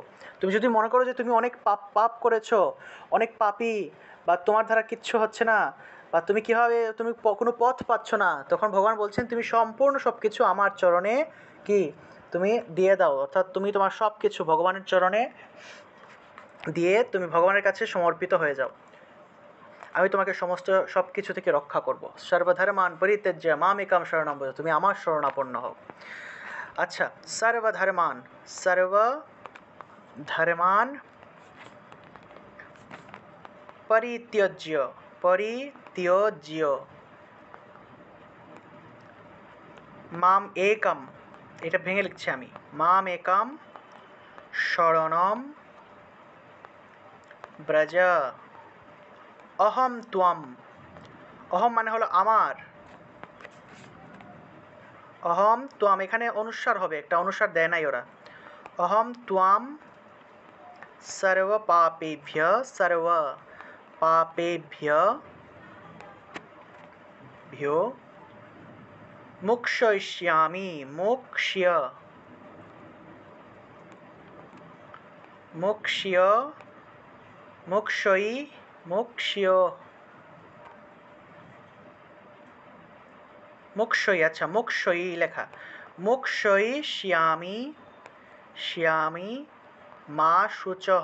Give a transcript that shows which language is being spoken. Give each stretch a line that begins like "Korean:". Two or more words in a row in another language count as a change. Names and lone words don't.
Bangla: তুমি যদি মনে করো যে তুমি অনেক পাপ করেছো, অনেক পাপী, বা তোমার দ্বারা কিচ্ছু হচ্ছে না, বা তুমি কীভাবে তুমি কোনো পথ পাচ্ছ না, তখন ভগবান বলছেন তুমি সম্পূর্ণ সব কিছু আমার চরণে কি তুমি দিয়ে দাও। অর্থাৎ তুমি তোমার সব কিছু ভগবানের চরণে দিয়ে তুমি ভগবানের কাছে সমর্পিত হয়ে যাও, আমি তোমাকে সমস্ত সব কিছু থেকে রক্ষা করব।
Sanskrit: সর্বধর্মান পরিত্যজ্য মামেকাম শরণম ব্রজ,
Bangla: তুমি আমার শরণাপন্ন হও। আচ্ছা,
Sanskrit: সর্বধর্মান পরিত্যজ্য মাম একম,
Bangla: এটা ভেঙে লিখছি আমি,
Sanskrit: মাম একম শরণম ব্রজ অহম ত্বম।
Bangla: অহম মানে হলো আমার,
Sanskrit: অহম ত্বম,
Bangla: এখানে অনুস্বার হবে, একটা অনুস্বার দেয় নাই ওরা।
Sanskrit: অহম ত্বম সর্ব পাপেভ্য মুক্ষয়িষ্যামি মুক্ষয়ী লেখা, মুক্ষয়িষ্যামি মা শুচহ।